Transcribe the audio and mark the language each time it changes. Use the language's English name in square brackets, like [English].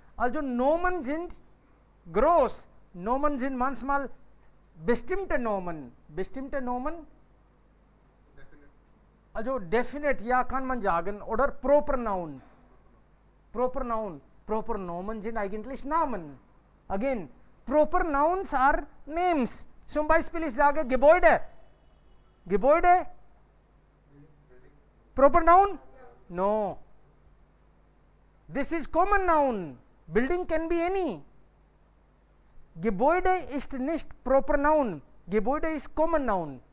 [German] Also Nomen sind groß. Nomen sind manchmal bestimmte Nomen. Bestimmte Nomen? Also definite, ja, kann man sagen, oder proper noun. Proper noun. Proper Nomen sind eigentlich Namen. [English] Again, proper nouns are names. [German] Zum Beispiel ich sage Gebäude. Gebäude? [English] Proper noun? No. This is common noun. Building can be any. [German] Gebäude ist nicht proper noun. Gebäude ist common noun.